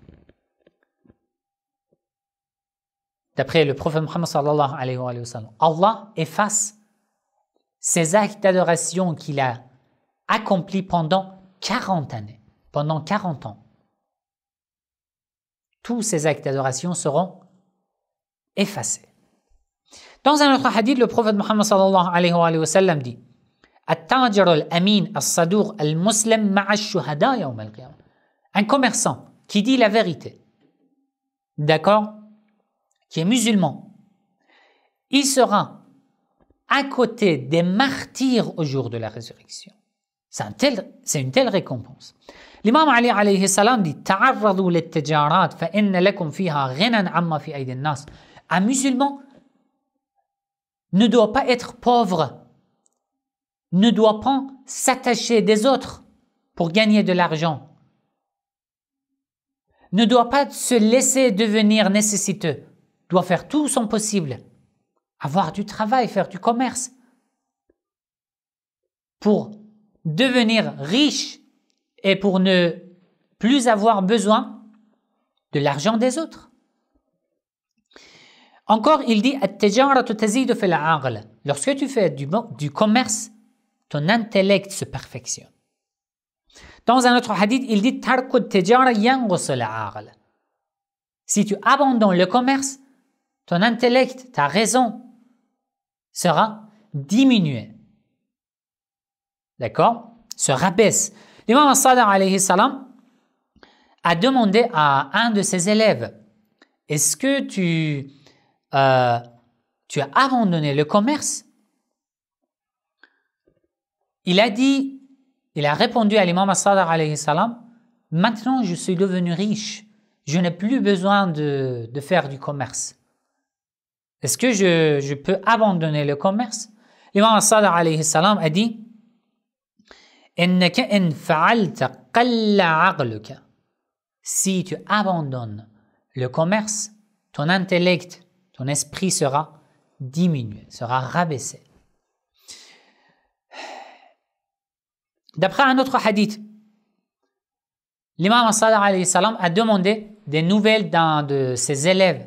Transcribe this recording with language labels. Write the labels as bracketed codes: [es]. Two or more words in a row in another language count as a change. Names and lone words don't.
[fr] D'après le prophète Mohammed [ar] صلى الله عليه وسلم, [fr] Allah efface ces actes d'adoration qu'il a accomplis pendant 40 années, pendant 40 ans. Tous ces actes d'adoration seront effacés. Dans un autre hadith, le prophète Mohammed [ar] صلى الله عليه وسلم [fr] dit [ar] التاجر الأمين الصدوق المسلم مع الشهداء يوم القيامة. [fr] Un commerçant qui dit la vérité, d'accord, qui est musulman, il sera à côté des martyrs au jour de la résurrection. C'est une telle récompense. L'imam Ali [ar] عليه السلام [fr] dit [ar] تعرضوا للتجارات فإن لكم فيها غنى عما في أيدي الناس. [fr] Un musulman ne doit pas être pauvre, ne doit pas s'attacher des autres pour gagner de l'argent, ne doit pas se laisser devenir nécessiteux, doit faire tout son possible, avoir du travail, faire du commerce pour devenir riche et pour ne plus avoir besoin de l'argent des autres. Encore, il dit [ar] التجارة تزيد في العقل. [fr] Lorsque tu fais du commerce, ton intellect se perfectionne. Dans un autre hadith, il dit [ar] ترك التجارة ينقص العقل. [fr] Si tu abandonnes le commerce, ton intellect, ta raison sera diminué. D'accord? Se rabaisse. L'imam As-Sadiq [ar] عليه السلام [fr] a demandé à un de ses élèves, est-ce que tu as abandonné le commerce? Il a répondu à l'imam As-Sadiq [ar] عليه السلام, [fr] maintenant je suis devenu riche, je n'ai plus besoin de faire du commerce. Est-ce que je peux abandonner le commerce? L'imam As-Sadiq [ar] عليه السلام [fr] a dit, [ar] إنك إن فعلت قل عقلك. [fr] Si tu abandonnes le commerce, ton intellect, ton esprit sera diminué, sera rabaissé. D'après un autre hadith, l'imam As-Sadiq [ar] عليه السلام [fr] a demandé des nouvelles d'un de ses élèves.